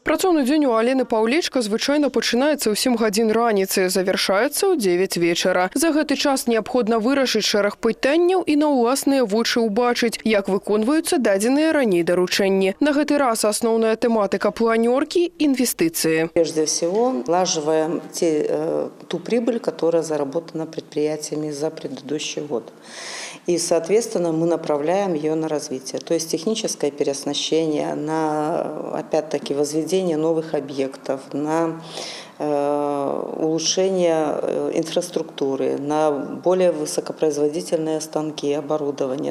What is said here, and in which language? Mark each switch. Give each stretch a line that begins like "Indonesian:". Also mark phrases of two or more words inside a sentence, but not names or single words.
Belarusian: Працоўны дзень у Алены Паўлечка звычайна пачынаецца ў 7 гадзін раніцы, завяршаецца ў 9 вечара. За гэты час неабходна вырашыць шэраг пытанняў і на ўласныя вочы ўбачыць, як выконваюцца дадзеныя раней даручэнні. На гэты раз асноўная тэматыка планёркі – инвестиции.
Russian: Прежде всего, влаживаем ту прибыль, которая заработана предприятиями за предыдущий год. И, соответственно, мы направляем ее на развитие. То есть техническое переоснащение, на, опять-таки, возведение новых объектов, на улучшение инфраструктуры, на более высокопроизводительные станки, оборудование.